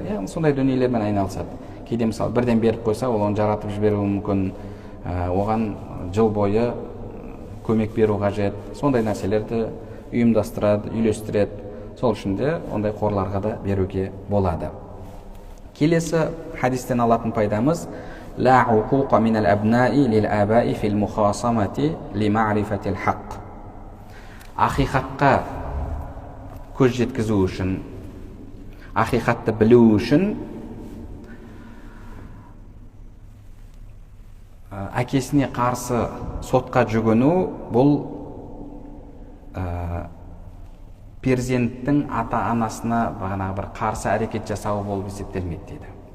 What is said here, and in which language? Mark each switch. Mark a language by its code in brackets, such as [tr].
[kk] Яғни сондай дүниелермен айналысады. Кейде мысалы бірден беріп қойса, ол оны жаратып жіберуі мүмкін, оған жыл бойы көмек беру қажет. Сондай нәрселерді ұйымдастырады, үйлестіреді. Сол үшін де ондай қорларға да беруге болады. Келесі хадистен алатын пайдамыз: [ar] لا عقوق من الأبناء للآباء في المخاصمة لمعرفة الحق. [kk] Ақиқатқа көз жеткізу үшін, ақиқатты білу үшін әкесіне қарсы сотқа жүгіну бұл перзенттің ата-анасына бағанағы бір қарсы әрекет жасауы болып есептелмейді дейді.